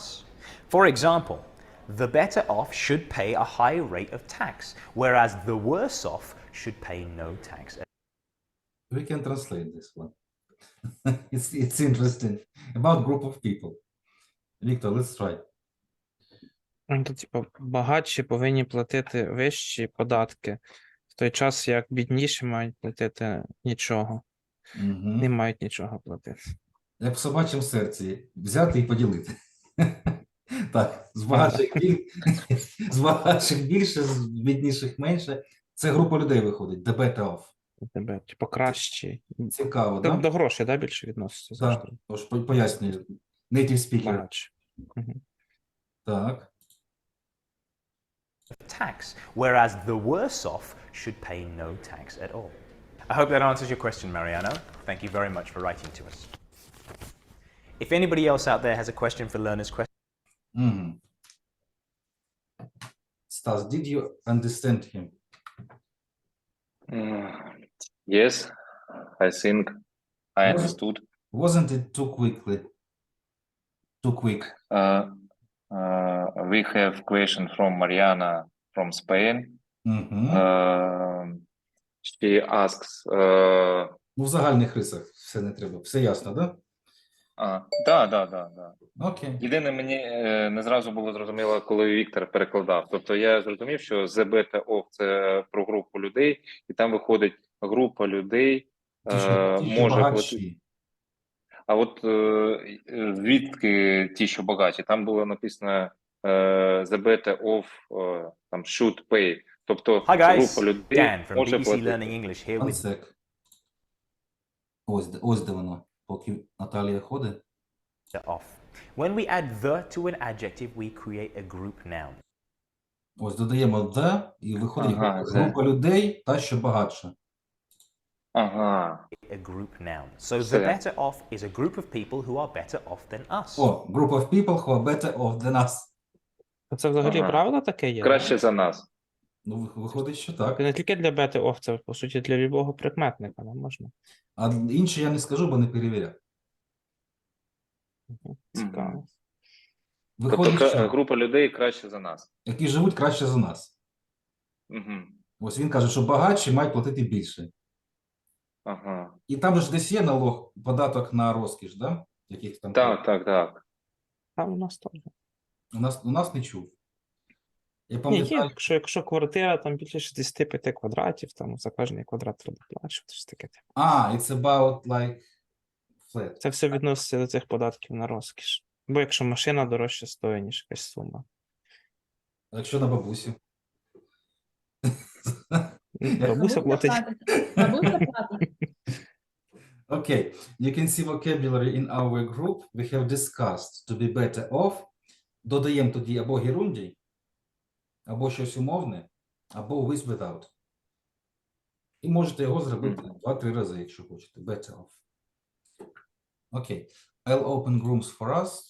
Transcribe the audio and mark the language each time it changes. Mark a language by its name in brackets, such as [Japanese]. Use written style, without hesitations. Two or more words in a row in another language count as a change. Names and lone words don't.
[English] For example, the better off should pay a high rate of tax, whereas the worse off should pay no tax. We can translate this one. It's interesting. About group of people. Victor, let's try. [Ukrainian] Ну, то, типу, багатші повинні платити вищі податки, в той час як бідніші мають платити нічого, Мгм. не мають нічого платити. Як в собачому серці. Взяти і поділити. Так, з багатших більше, з бідніших менше. Це група людей виходить. [English] The better off. [Ukrainian] Тебе, типу, кращі. Цікаво, До так? грошей, да, більше відноситься завжди. Так, тож пояснюю. [English] Native speaker. [Ukrainian] Багатші. Мгм. Так. [English] Tax, whereas the worse off should pay no tax at all. I hope that answers your question, Mariano. Thank you very much for writing to us. If anybody else out there has a question for Learner's Question, Мгм. Stas, did you understand him? Yes, I think I understood. Wasn't it too quick? We have question from Mariana from Spain. Мгм. She asks, [Ukrainian] Ну, в загальних рисах все не треба. Все ясно, да? да. Окей. Єдине, мені не зразу було зрозуміло, коли Віктор перекладав. Тобто я зрозумів, що [English] the better off – [Ukrainian] це про групу людей, і там виходить група людей, Ті, що може бути. багатші. А от звідки ті, що багаті? Там було написано [English] the better off, [Ukrainian] там [English] should pay. [Ukrainian] Тобто [English] hi guys, [Ukrainian] група людей [English] Dan from [Ukrainian] може [English] BBC [Ukrainian] платити. [English] Learning English here One with sec. [Ukrainian] Ось де воно. Поки Наталія ходить. [English] Off. When we add the to an adjective, we create a group noun. [Ukrainian] Ось додаємо the, і виходить Ага, група людей, та що багатша. Ага. [English] A group noun. So the [Ukrainian] Все. [English] better off is a group of people who are better off than us. О, group of people who are better off than us. [Ukrainian] Це взагалі Ага. правило таке є? Краще за нас. Ну, виходить, що так. Це не тільки для [English] better off, [Ukrainian] це по суті для любого прикметника, не можна. А інше я не скажу, бо не перевіряв. Цікаво. Виходить, Тобто що група людей краще за нас. які живуть краще за нас. Угу. Ось він каже, що багатші мають платити більше. Ага. І там же ж десь є налог, податок на розкіш, да? Яких там Так. Там у нас теж. у нас не чув. Я Ні, пам'ятаю, якщо квартира там більше 65 квадратів, там за кожний квадрат треба плачувати, щось таке. [English] it's about like flat. [Ukrainian] Це все відноситься до цих податків на розкіш. Бо якщо машина дорожче стоїть, ніж якась сума. А якщо на бабусю? Бабуся платить. Бабуся платить. [English] Okay, you can see vocabulary in our group. We have discussed to be better off. [Ukrainian] Додаємо тоді або герундій, або щось умовне, або [English] with without. [Ukrainian] І можете його зробити 2-3 рази, якщо хочете. [English] Better off. Okay, I'll open rooms for us.